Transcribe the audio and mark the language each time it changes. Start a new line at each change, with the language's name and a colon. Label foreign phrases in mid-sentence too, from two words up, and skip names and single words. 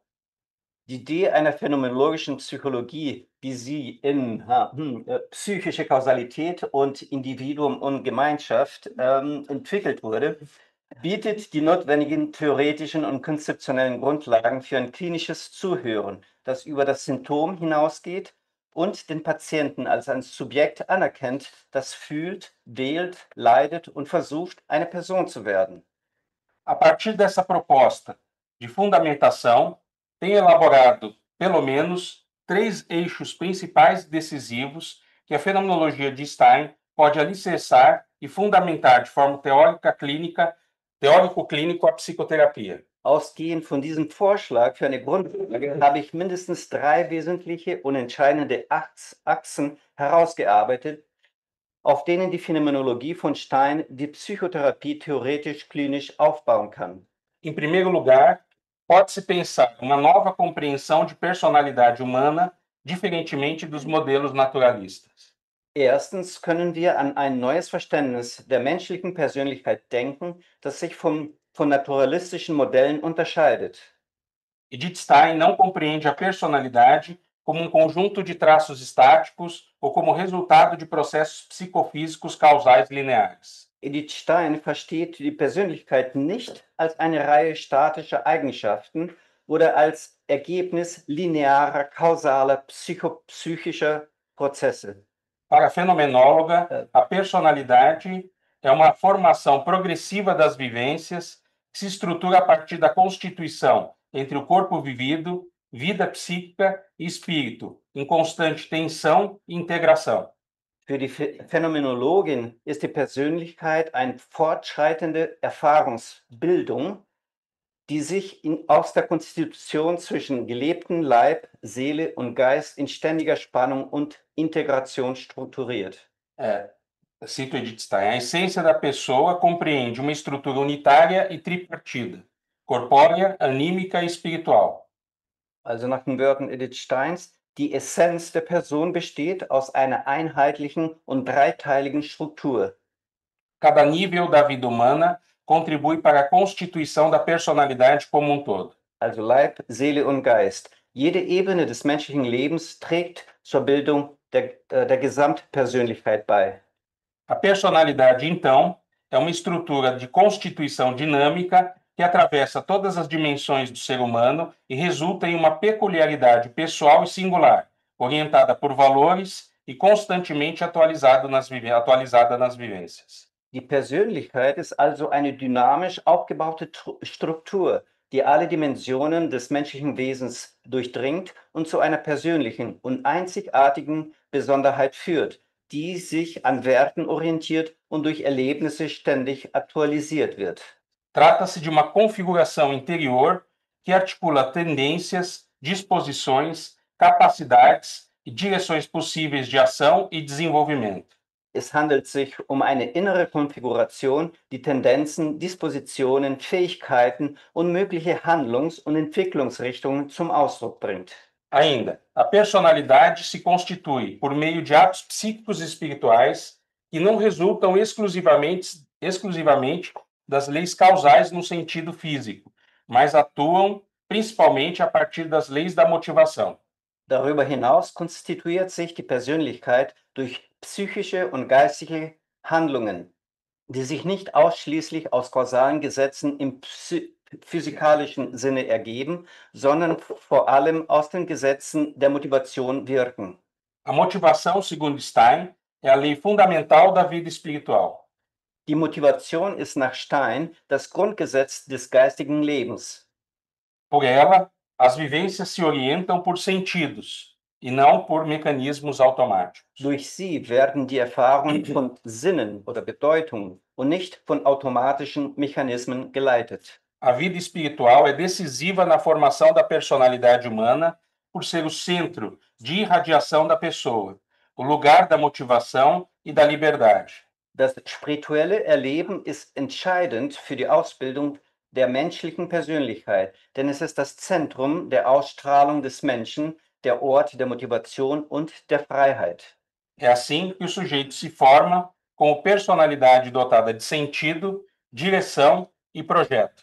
German: Die Idee einer phänomenologischen Psychologie, wie sie in psychische Kausalität und Individuum und Gemeinschaft entwickelt wurde, bietet die notwendigen theoretischen und konzeptionellen Grundlagen für ein klinisches Zuhören, das über das Symptom hinausgeht und den Patienten als ein Subjekt anerkennt, das fühlt, wählt, leidet und versucht, eine Person zu werden.
Portuguese: A partir dessa proposta de fundamentação, tem elaborado, pelo menos, 3 eixos principais e decisivos que a fenomenologia de Stein pode alicerçar e fundamentar de forma teórico-clínico a psicoterapia.
German: Ausgehend von diesem Vorschlag für eine Grundlage habe ich mindestens 3 wesentliche und entscheidende Achsen herausgearbeitet, auf denen die Phänomenologie von Stein die Psychotherapie theoretisch-klinisch aufbauen kann.
Portuguese: Em primeiro lugar, pode-se pensar uma nova compreensão de personalidade humana, diferentemente dos modelos naturalistas.
German: Erstens können wir an ein neues Verständnis der menschlichen Persönlichkeit denken, das sich von naturalistischen Modellen unterscheidet.
Portuguese: Edith Stein não compreende a personalidade como um conjunto de traços estáticos ou como resultado de processos psicofísicos causais lineares.
German: Edith Stein versteht die Persönlichkeit nicht als eine Reihe statischer Eigenschaften oder als Ergebnis linearer, kausaler, psychischer Prozesse.
Portuguese: Para a fenomenóloga, a personalidade é uma formação progressiva das vivências que se estrutura a partir da constituição entre o corpo vivido, vida psíquica e espírito, em constante tensão e integração.
German: Für die Phänomenologin ist die Persönlichkeit eine fortschreitende Erfahrungsbildung, die sich aus der Konstitution zwischen gelebtem Leib, Seele und Geist in ständiger Spannung und Integration strukturiert.
Portuguese: Cito Edith Stein, a essência da pessoa compreende uma estrutura unitária e tripartida, corpórea, anímica e espiritual.
German: Also nach den Wörtern Edith Steins, die Essenz der Person besteht aus einer einheitlichen und dreiteiligen Struktur.
Portuguese: Cada nível da vida humana contribui para a constituição da personalidade como um todo.
German: Also Leib, Seele und Geist. Jede Ebene des menschlichen Lebens trägt zur Bildung der Gesamtpersönlichkeit bei.
Portuguese: A personalidade, então, é uma estrutura de constituição dinâmica que atravessa todas as dimensões do ser humano e resulta em uma peculiaridade pessoal e singular, orientada por valores e constantemente atualizada nas vivências.
German: Die Persönlichkeit ist also eine dynamisch aufgebaute Struktur, die alle Dimensionen des menschlichen Wesens durchdringt und zu einer persönlichen und einzigartigen Besonderheit führt, die sich an Werten orientiert und durch Erlebnisse ständig aktualisiert wird.
Portuguese: Trata-se de uma configuração interior que articula tendências, disposições, capacidades e direções possíveis de ação e desenvolvimento.
German: Es handelt sich um eine innere Konfiguration, die Tendenzen, Dispositionen, Fähigkeiten und mögliche Handlungs- und Entwicklungsrichtungen zum Ausdruck bringt.
Portuguese: Ainda, a personalidade se constitui por meio de atos psíquicos e espirituais que não resultam exclusivamente das leis causais no sentido físico, mas atuam principalmente a partir das leis da motivação.
German: Darüber hinaus konstituiert sich die Persönlichkeit durch psychische und geistige Handlungen, die sich nicht ausschließlich aus kausalen Gesetzen im physikalischen Sinne ergeben, sondern vor allem aus den Gesetzen der Motivation wirken.
Portuguese: A motivação, segundo Stein, é a lei fundamental da vida espiritual.
German: Die Motivation ist nach Stein das Grundgesetz des geistigen Lebens.
Portuguese: Por ela, as vivências se orientam por sentidos e não por mecanismos automáticos.
German: Durch sie werden die Erfahrungen von Sinnen oder Bedeutungen und nicht von automatischen Mechanismen geleitet.
Portuguese: A vida espiritual é decisiva na formação da personalidade humana por ser o centro de irradiação da pessoa, o lugar da motivação e da liberdade.
German: Das spirituelle Erleben ist entscheidend für die Ausbildung der menschlichen Persönlichkeit, denn es ist das Zentrum der Ausstrahlung des Menschen, der Ort der Motivation und der Freiheit.
Portuguese: É assim que o sujeito se forma como personalidade dotada de sentido, direção e projeto.